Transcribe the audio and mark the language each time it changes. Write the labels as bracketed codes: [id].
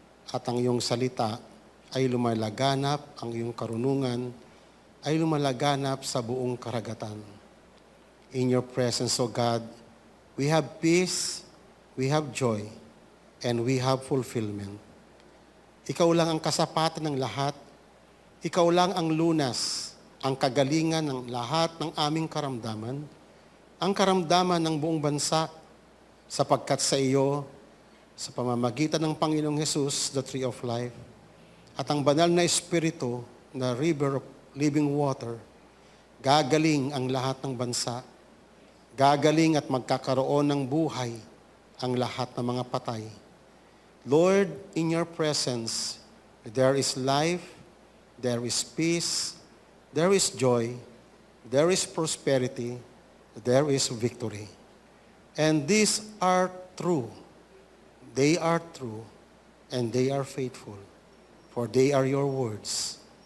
[tl] At ang iyong salita ay lumalaganap, ang iyong karunungan ay lumalaganap sa buong karagatan. [en] In your presence, O God, we have peace, we have joy, and we have fulfillment. [tl] Ikaw lang ang kasapatan ng lahat. Ikaw lang ang lunas, ang kagalingan ng lahat ng aming karamdaman, ang karamdaman ng buong bansa, sapagkat sa iyo, sa pamamagitan ng Panginoong Jesus, [en] the Tree of Life, [tl] at ang banal na Espiritu, na [en] river of living water, [tl] gagaling ang lahat ng bansa, gagaling at magkakaroon ng buhay ang lahat ng mga patay. [en] Lord, in your presence, there is life, there is peace, there is joy, there is prosperity, there is victory. And these are true. They are true, and they are faithful, for they are your words.